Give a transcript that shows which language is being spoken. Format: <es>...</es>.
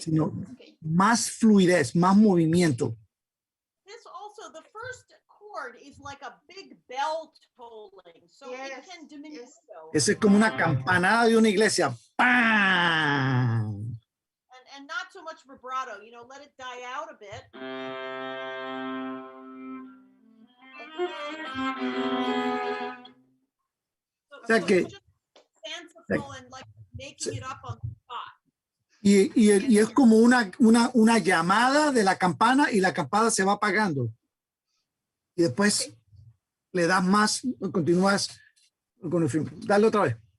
<es>sino más fluidez, más movimiento.</es> <en>This also, the first chord is like a big bell tolling, so it can diminish.</en> <es>Ese es como una campanada de una iglesia. ¡Pam!</es> <en>And not so much vibrato, you know, let it die out a bit.</en> <es>O sea que,</es> <en>it's just fanciful and like making it up on the spot.</en> <es>y es como una llamada de la campana y la campana se va apagando. Y después le das más, continúas con el film. Dale otra vez.</es>